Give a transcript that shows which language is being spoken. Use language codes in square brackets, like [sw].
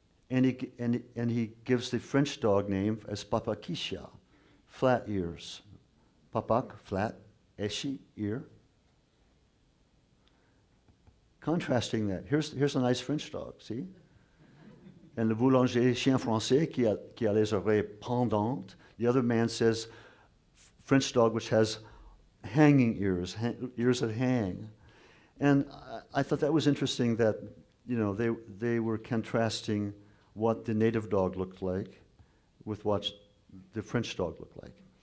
[en] And he gives the French dog name as Papakisha, flat ears. Papak, flat, eshi, ear. Contrasting that, here's a nice French dog, see? [fr] And le boulanger, chien français, qui a les oreilles pendantes. [en] The other man says French dog, which has hanging ears, ears that hang. And I thought that was interesting that, they were contrasting what the native dog looked like with what the French dog looked like.